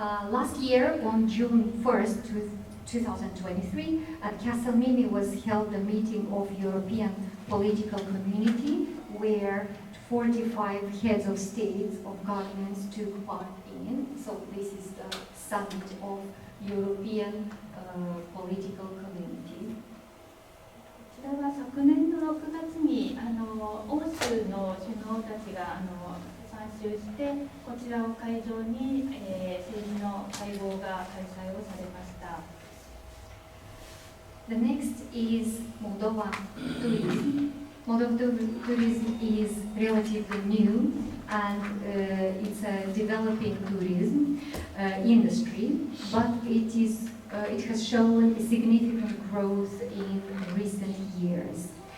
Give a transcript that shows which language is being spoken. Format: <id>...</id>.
<en>Last year, on June 1st, 2023, at Castle Mimi was held a meeting of European political community where 45 heads of states of governments took part in. So this is the summit of European political community.</en> <ja>こちらは昨年の6月に欧州の首脳たちが参集してこちらを会場に、政治の会合が開催をされました。</ja> <en>The next is Moldova tourism. Moldova tourism is relatively new and it's a developing tourism industry, but it has shown significant growth in recent years.</en>